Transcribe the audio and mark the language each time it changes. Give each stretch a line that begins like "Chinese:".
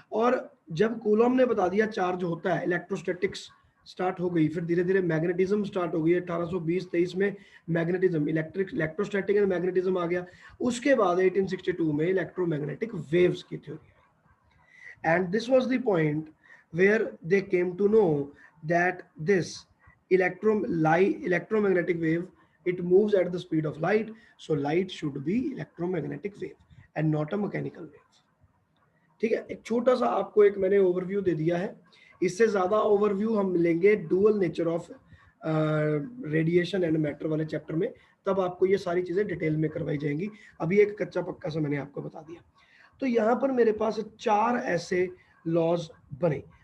Hindi: और जब कूलम ने बता दिया चार्ज होता है, इलेक्ट्रोस्टैटिक्स स्टार्ट हो गई। फिर धीरे धीरे मैग्नेटिज्म स्टार्ट हो गई। 1820-23 में मैग्नेटिज्म, इलेक्ट्रोस्टैटिक एंड मैग्नेटिज्म आ गया। उसके बाद 1862 में इलेक्ट्रोमैग्नेटिक वेव्स की theory.
English: and this was the point where they came to know that this electromagnetic wave, it moves at the speed of light, so light should be electromagnetic wave and not a mechanical wave,
Hindi: ठीक है। एक छोटा सा आपको एक मैंने overview दे दिया है। इससे ज्यादा ओवरव्यू हम मिलेंगे dual nature of radiation and matter वाले चैप्टर में, तब आपको ये सारी चीजें डिटेल में करवाई जाएंगी। अभी एक कच्चा पक्का सा मैंने आपको बता दिया। तो यहाँ पर मेरे पास 4 ऐसे लॉज बने।